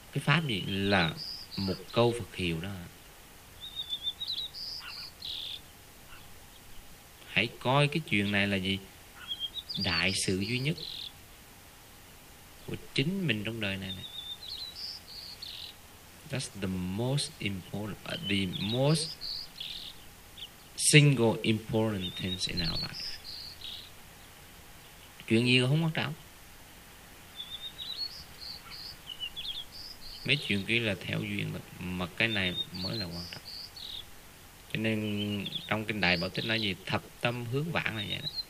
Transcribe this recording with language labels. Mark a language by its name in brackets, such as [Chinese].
[Vietnamese] Cái pháp gì là một câu Phật hiệu đó. Hãy coi cái chuyện này là gì? Đại sự duy nhất của chính mình trong đời này, này. [English] That's the most important, the most single important things in our life. [Vietnamese] Chuyện gì không quan trọng. Mấy chuyện kia là theo duyên, mà cái này mới là quan trọng. Cho nên trong kinh Đại Bảo Tích nói gì? Thập tâm hướng vãng là vậy đó.